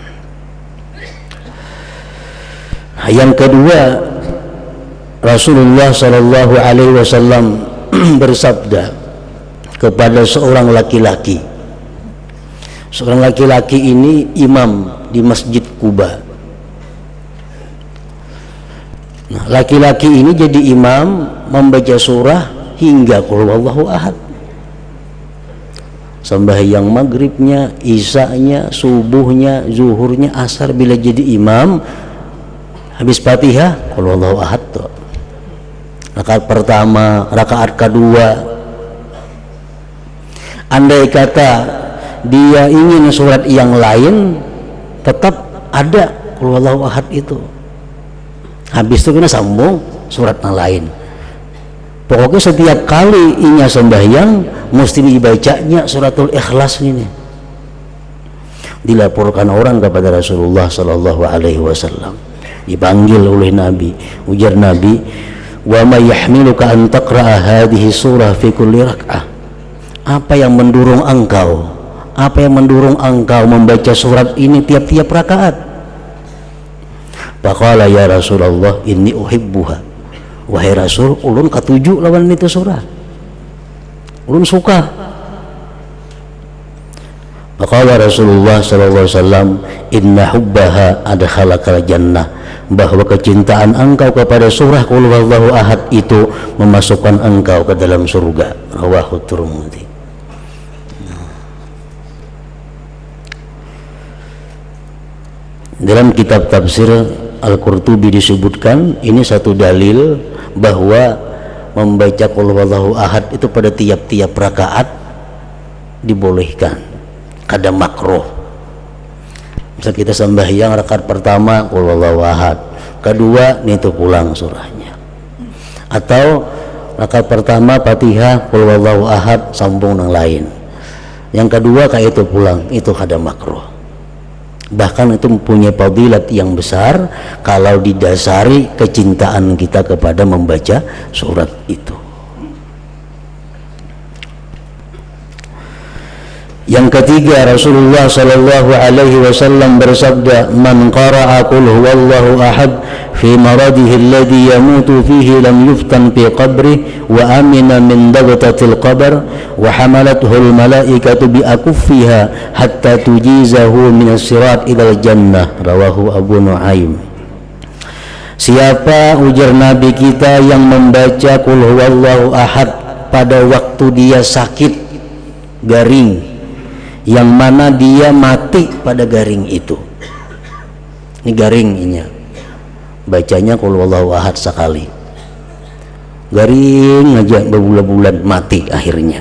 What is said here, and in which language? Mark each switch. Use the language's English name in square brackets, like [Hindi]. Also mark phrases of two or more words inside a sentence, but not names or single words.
[Indonesian] Nah, yang kedua, Rasulullah [Arabic] صلى الله عليه وسلم [Indonesian] bersabda kepada seorang laki-laki. Seorang laki-laki ini imam di Masjid Kuba. Nah, laki-laki ini jadi imam membaca surah hingga Qul huwallahu ahad. Sembahyang maghribnya, isanya, subuhnya, zuhurnya, asar, bila jadi imam habis Fatihah Qul huwallahu ahad tuh. Rakaat pertama, rakaat kedua, andai kata dia ingin surat yang lain, tetap ada Qul huwallahu ahad itu. Habis itu kena sambung surat yang lain. Pokoknya setiap kali inya sembahyang mesti dibacanya suratul Ikhlas ini. Dilaporkan orang kepada Rasulullah [Arabic] صلى الله عليه وسلم, [Indonesian] dipanggil oleh Nabi. Ujar Nabi, [Arabic] و ما يحملك أن تقرأ هذه سورة في كل ركعة. [Indonesian] Apa yang mendorong engkau? Apa yang mendorong engkau membaca surat ini tiap-tiap rakaat? [Arabic] فقال يا رسول الله إني أحبها. [Banjar] Wahai Rasul, ulun katuju lawan itu surah, ulun suka. [Arabic] فقال رسول الله صلى الله عليه وسلم إن حبها أدخلك الجنة, [Indonesian] bahwa kecintaan engkau kepada surah Qul huwallahu ahad itu memasukkan engkau ke dalam surga. Rawahu Tirmidzi. Dalam kitab tafsir Al-Qurtubi disebutkan ini satu dalil bahwa membaca Qul huwallahu ahad itu pada tiap-tiap rakaat dibolehkan, kada makruh. Misal kita sembahyang rakaat pertama Qul huwallahu ahad, kedua itu pulang surahnya, atau rakaat pertama Fatihah Qul huwallahu ahad sambung yang lain, yang kedua kayak itu pulang, itu kada makruh. Bahkan itu mempunyai fadilat yang besar kalau didasari kecintaan kita kepada membaca surat itu. Yang ketiga, Rasulullah [Arabic] صلى الله عليه وسلم bersabda, من قرأ قل هو الله أحد في مرضه الذي يموت فيه لم يفتن في قبره و أمن من ضغطة القبر و حملته الملائكة بأكفها حتى تجيزه من الصراط إلى الجنة. رواه أبو نعيم. [Indonesian] Siapa, ujar Nabi kita, yang membaca Qul huwallahu ahad pada waktu dia sakit garing, yang mana dia mati pada garing itu. Ini garing ini, bacanya Qul huwallahu ahad sekali, garing aja berbulan-bulan, mati akhirnya.